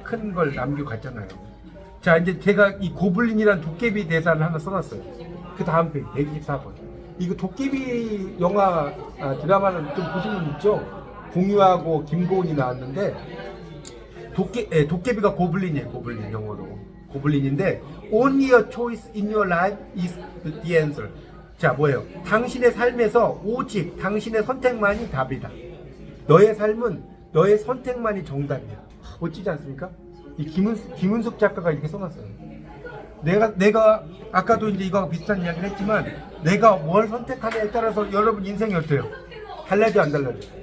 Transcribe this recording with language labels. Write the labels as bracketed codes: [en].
[ko] 큰 걸 남겨갔잖아요. 자, 이제 제가 이 고블린이란 도깨비 대사를 하나 써놨어요. 그 다음 페이지 124번. 이거 도깨비 영화 드라마는 좀 보신 분 있죠? 공유하고 김고은이 나왔는데 도깨비가 고블린이에요. 고블린 영어로 고블린인데 [en] only a choice in your life is the answer. [ko] 자, 뭐예요? 당신의 삶에서 오직 당신의 선택만이 답이다. 너의 삶은 너의 선택만이 정답이야. 멋지지 않습니까? 이 김은숙 작가가 이렇게 써놨어요. 내가 아까도 이제 이거하고 비슷한 이야기를 했지만 내가 뭘 선택하냐에 따라서 여러분 인생이 어때요? 달라져 안 달라져?